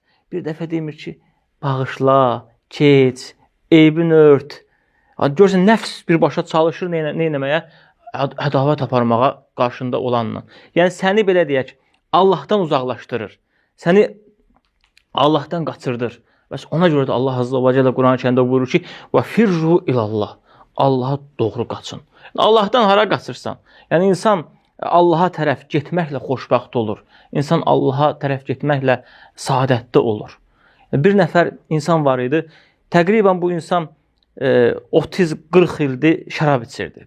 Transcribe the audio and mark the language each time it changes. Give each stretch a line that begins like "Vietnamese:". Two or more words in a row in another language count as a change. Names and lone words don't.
Azerbaijani: Bir dəfə demir ki, bağışla, keç, eybini ört. Görürsən, nəfs birbaşa çalışır nə etməyə? Ədavət aparmağa qarşında olanla. Yəni, səni belə deyək, Allahdan uzaqlaşdırır. Səni Allahdan qaçırdır. Bəs ona görə də Allah
Arabic: عز وجل
Azerbaijani: Quran-ı Kərimdə buyurur ki,
Arabic: وَفِرُّ إِلَى اللّٰهِ
Azerbaijani: Allaha doğru qaçın. Allahdan hara qaçırsan? Yəni, insan Allaha tərəf getməklə xoşbəxt olur. İnsan Allaha tərəf getməklə saadətli olur. Bir nəfər insan var idi. Təqribən bu insan 30-40 ildir şərab içirdi.